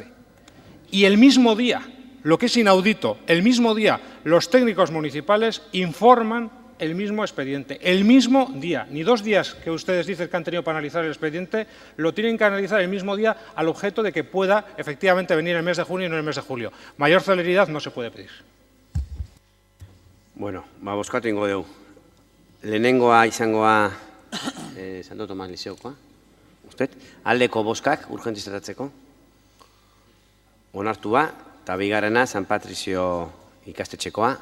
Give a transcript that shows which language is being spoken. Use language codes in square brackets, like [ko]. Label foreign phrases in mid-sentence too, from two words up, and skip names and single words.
[es] Y el mismo día, lo que es inaudito, el mismo día los técnicos municipales informan el mismo expediente, el mismo día. Ni 2 días que ustedes dicen que han tenido para analizar el expediente, lo tienen que analizar el mismo día, al objeto de que pueda efectivamente venir el mes de junio y no el mes de julio. Mayor celeridad no se puede pedir. [eu] Bueno, bozkatu ingo dugu. Lehenengoa izangoa Santo Tomas Lizeokoa. Usted, aldeko bozkak urgentziz tratatzeko. Onartua, eta bigarrena San Patrizio ikastetxekoa.